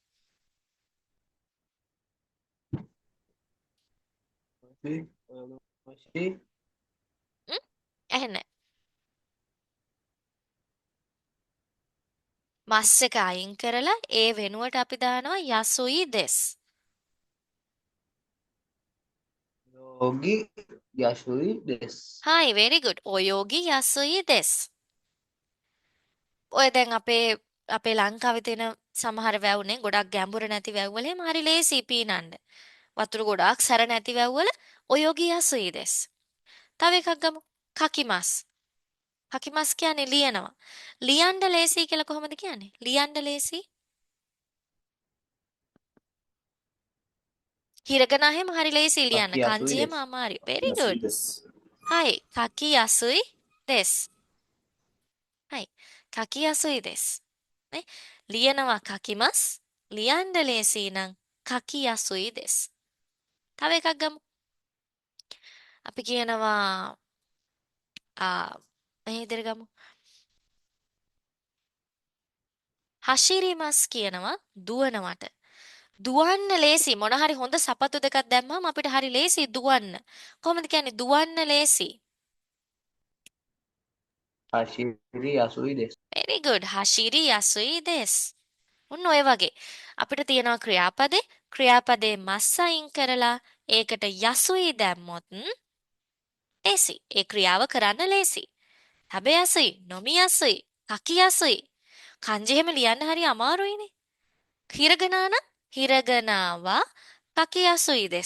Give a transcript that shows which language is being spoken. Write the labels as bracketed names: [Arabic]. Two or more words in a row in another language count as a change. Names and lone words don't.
[Sinhala] masih ම්? ඇහෙන්නේ මස් එක අයින් කරලා ඒ වෙනුවට අපි දානවා [Japanese] やすいです. 泳ぎやすいです. [English] හායි very good. [Japanese] 泳ぎやすいです. [Sinhala] ඔය දැන් අපේ ලංකාවේ තියෙන සමහර වැව්නේ ගොඩක් ගැඹුරු නැති වැව් වල එහෙම හරි ලේසි පීනන්න. වතුර ගොඩාක් සැර නැති වැව් වල [Japanese] 泳ぎやすいです. [Sinhala] තව එකක් ගමු. කකිමස්. කකිමස් කියන්නේ ලියනවා. ලියන්න ලේසි කියලා කොහොමද කියන්නේ? ලියන්න ලේසි. හිරගන එහෙම හරි ලේසි ලියන්න. [Japanese] 書きやすい [Sinhala] kanji එහෙම [Japanese] des. [Sinhala] අමාරුයි. [Japanese] Kaki [English] very [Japanese] yasui [English] good. [Japanese] des. はい。書きやすいです。はい。書きやすいです。ね。 [Sinhala] ලියනවා 書きます。ලියන්න ලේසි නම් [Japanese] 書きやすいです。 [Sinhala] තව එකක් ගමු. අපි කියනවා මේ විදිහට ගමු. 走ります කියනවා දුවනවට. දුවන්න ලේසි මොන හරි හොඳ සපත්තු දෙකක් දැම්මම අපිට හරි ලේසි දුවන්න. කොහොමද කියන්නේ දුවන්න ලේසි? [Japanese] 走りやすいです. [English] very good. [Japanese] 走りやすいです. [Sinhala] ඔන්න ඔය වගේ. අපිට තියෙනවා ක්‍රියාපදේ මස් අයින් කරලා ඒකට යසුයි දැම්මොත් ලේසි. ඒ ක්‍රියාව කරන්න ලේසි. හැබැයි නොමියසුයි, කකියසුයි. kanji එහෙම ලියන්න හරි අමාරුයිනේ. හිරගනා නම් හිරගනාවා [Japanese] 書きやすいです.